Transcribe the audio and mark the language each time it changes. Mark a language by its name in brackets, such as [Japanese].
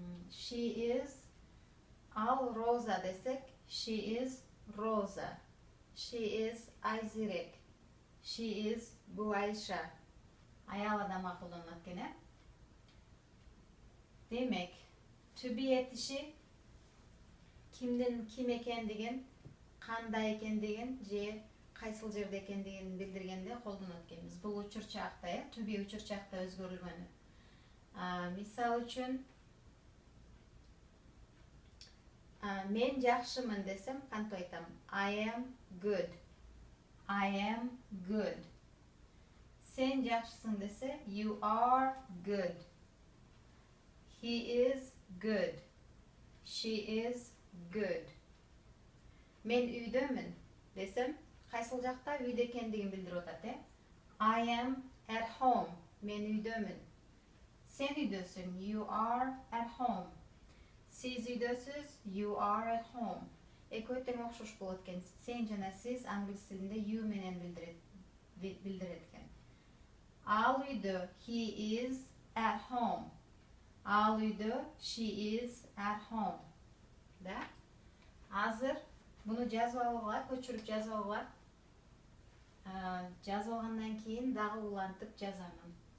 [English] She is, [Kyrgyz] ал Роза десек, [English] she is Роза. She is Айзирек. She is Буайша. [Kyrgyz] Аял адамга колдонулат экен. Демек, to be этиши кимдин ким экендигин, кандай экендигин же кайсыл жерде экендигин билдиргенде колдонот экенбиз. Бул учурчакта, to be учурчакта өзгөрүлгөн. Мисал үчүн, мен жакшымын десем, кантип айтам? [English] I am good. I am good. [Kyrgyz] Сен жакшысың десе, [English] you are good. He is good. She is good. [Kyrgyz] Мен үйдөмүн десем, кайсыл жакта үйдө экендигин билдирип атат. [English] I am at home. [Kyrgyz] Мен үйдөмүн. Сен үйдөсүң, [English] you are at home. [Kyrgyz] Сиз үйдөсүз, you are at home. Экөө тең окшош болот экен. Сен жана сиз англис тилинде you менен билдирет экен. Ал үйдө, [English] he is at home. Ал үйдө, she is at home. [Kyrgyz] Да? Азыр буну жазып алгыла, көчүрүп жазып алгыла. Жазып алгандан кийин дагы улантып жазамын.